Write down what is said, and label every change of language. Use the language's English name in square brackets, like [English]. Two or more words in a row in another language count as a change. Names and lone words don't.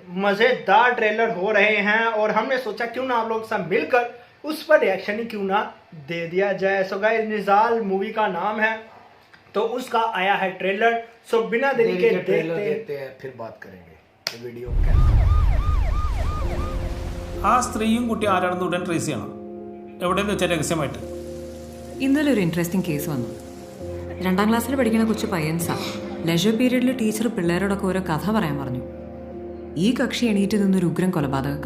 [Hindi] मजेदार ट्रेलर हो रहे हैं और हमने सोचा क्यों ना आप लोग सब मिलकर उस पर रिएक्शन ही क्यों ना दे दिया जाए। [English] so guys, [Hindi] निजाल मूवी का नाम है, तो उसका आया है ट्रेलर। सो बिना देरी के ट्रेलर देखते हैं, फिर बात करेंगे ये वीडियो कैसा। [Malayalam] ആ സ്ത്രീയും കുട്ടി ആരാണെന്ന് ഉടൻ ട്രേസ് ചെയ്യണം. എവിടെയെന്ന് വെച്ചാൽ രഹസ്യമായിട്ട്. ഇന്നലെ ഒരു [English] interesting case [Malayalam] വന്നു. 2ാം ക്ലാസ്സിൽ പഠിക്കുന്ന കൊച്ചു പയ്യൻസാ. ലെജർ പീരീഡിൽ ടീച്ചർ പിള്ളേരോടൊക്കെ ഓരോ കഥ പറയാൻ പറഞ്ഞു. ഈ കക്ഷി എണീറ്റ് നിന്നൊരു ഉഗ്രൻ കൊലപാതക കഥ.